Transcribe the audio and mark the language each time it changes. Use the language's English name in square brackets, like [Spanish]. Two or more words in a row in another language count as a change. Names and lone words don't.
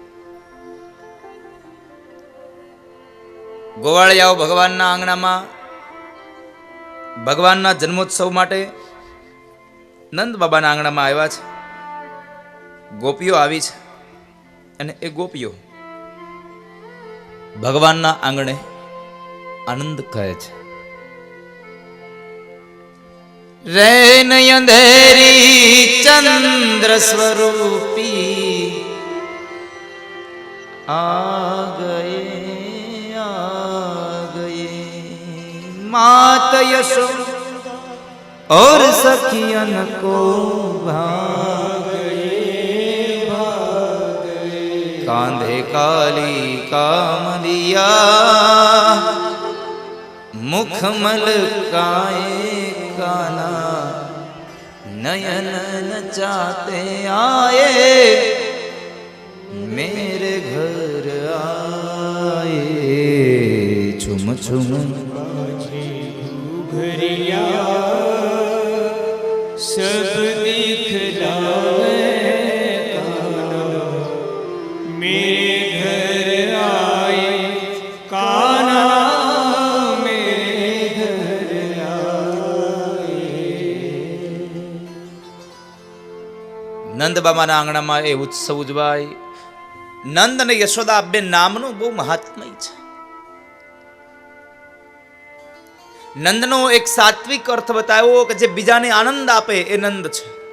[Gujarati] ગોવાળિયાઓ ભગવાનના આંગણામાં ભગવાનના જન્મોત્સવ માટે નંદ બાબાના આંગણામાં આવ્યા છે। ગોપીઓ આવી છે અને એ ગોપીઓ ભગવાનના આંગણે આનંદ કરે છે। [Hindi] रैन अंधेरी चंद्र स्वरूपी आ गए मात यशो और सखियन को भाग गए कांधे काली कामलिया मुख मलकाए काना नयन नचाते आए मेरे घर आए छुम छुम घरिया सब दिखलावे काना मेरे घर आए काना मेरे घर आए। [Gujarati] નંદ બાબાના આંગણામાં એ ઉત્સવ ઉજવાય. નંદ અને યશોદા બે નામનું બહુ મહાત્મય છે. નંદનો એક સાત્વિક અર્થ બતાવ્યો કે જે બીજાને આનંદ આપે એ નંદ છે.